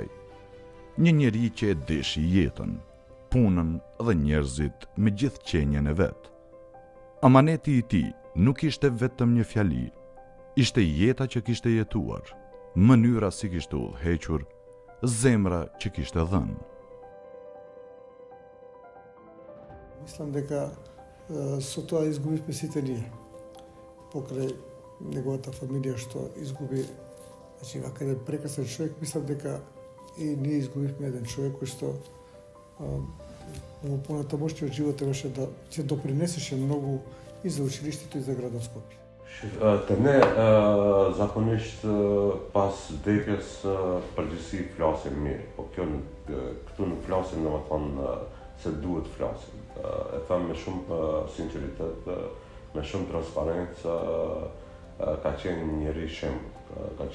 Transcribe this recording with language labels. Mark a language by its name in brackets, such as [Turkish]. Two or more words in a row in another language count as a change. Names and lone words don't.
[Albanian] Një njeri që e deshi jetën, punën dhe njerëzit me gjithë qenjen e vet. Amaneti i tij nuk ishte vetëm një fjali, ishte jeta që kishte jetuar, mënyra si kishte udhëhequr, zemra që kishte dhënë. [Macedonian] Mislim дека со тоа изгубивме сите ние. Покрај неговата фамилија што изгуби, значи вака еден прекрасен човек, мислам дека и ние изгубивме еден човек кој што во понатамошниот живот беше да се допринесеше многу и за училиштето и за градот Скопје. [Albanian] Të ne zakonisht pas vdekjes përgjithësi flasim mirë, po këtu nuk flasim domethënë se duhet flasim. E them me shumë sinqeritet, me shumë transparencë, ka qenë një njeri shembull, ka